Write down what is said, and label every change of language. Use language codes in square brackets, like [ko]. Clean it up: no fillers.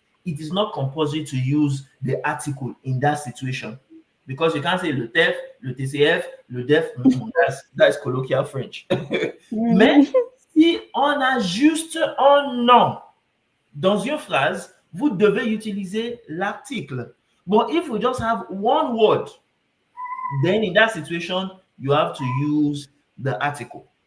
[en] It is not compulsory to use the article in that situation. Because you can't say le TEF, le TCF, le DEF. That's colloquial French. [fr] Mais si on a juste un nom dans une phrase, vous devez utiliser l'article. [en] But if we just have one word, then in that situation, you have to use the article.